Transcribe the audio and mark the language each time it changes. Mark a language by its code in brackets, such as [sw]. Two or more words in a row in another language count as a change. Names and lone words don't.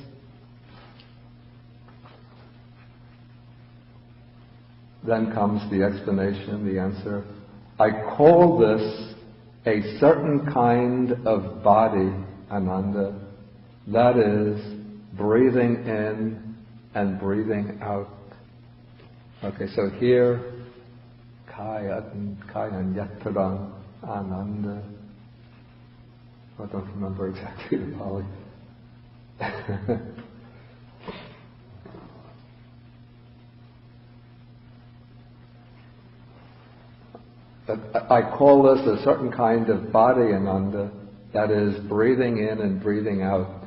[en] Then comes the explanation, the answer. I call this a certain kind of body, Ananda, that is, breathing in and breathing out. Okay, so here, [pi] kaya yattarang Ananda. [en] I don't remember exactly the Pali. But I call this a certain kind of body, Ananda, that is breathing in and breathing out.